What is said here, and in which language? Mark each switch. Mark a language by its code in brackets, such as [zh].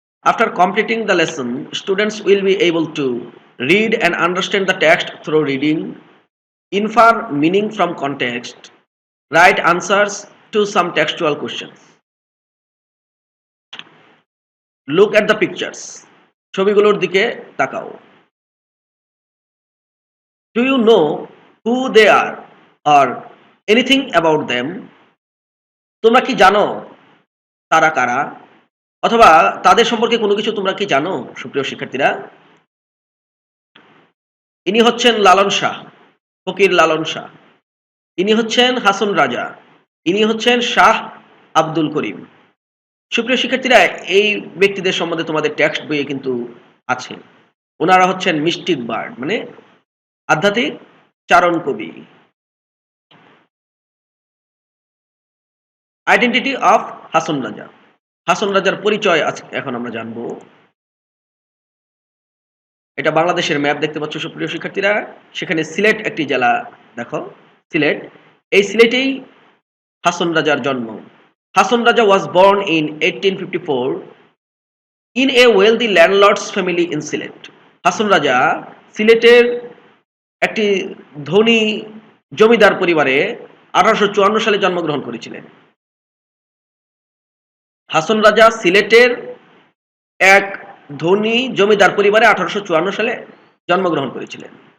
[en] After completing the lesson, students will be able to read and understand the text through reading, infer meaning from context, write answers to some textual questions. Look at the pictures. [bn] ছবিগুলোর দিকে তাকাও। [en] Do you know who they are or anything about them? [bn] তোমরা কি জানো তারা কারা, অথবা তাদের সম্পর্কে কোনো কিছু তোমরা কি জানো সুপ্রিয় শিক্ষার্থীরা? ইনি হচ্ছেন লালন শাহ, ফকির লালন শাহ। ইনি হচ্ছেন হাসন রাজা, ইনি হচ্ছেন শাহ আব্দুল করিম। সুপ্রিয় শিক্ষার্থীরা, এই ব্যক্তিদের সম্বন্ধে তোমাদের টেক্সট বইয়ে কিন্তু আছে। ওনারা হচ্ছেন মিস্টিক বার্ড, মানে আধ্যাত্মিক চারণ কবি। Identity of Hason Raja. হাসন রাজার পরিচয় আজ এখন আমরা জানবো। এটা বাংলাদেশের ম্যাপ দেখতে পাচ্ছ সুপ্রিয় শিক্ষার্থীরা। সেখানে সিলেট একটি জেলা দেখো, সিলেট। এই সিলেটেই হাসন রাজার জন্ম। [en] Hason Raja was born in 1854 in a wealthy landlord's family in Sylhet. [bn] Hason Raja সিলেটের একটি ধনী জমিদার পরিবারে 1854 সালে জন্মগ্রহণ করেছিলেন। হাসন রাজা সিলেটের এক ধনী জমিদার পরিবারে 1854 সালে জন্মগ্রহণ করেছিলেন।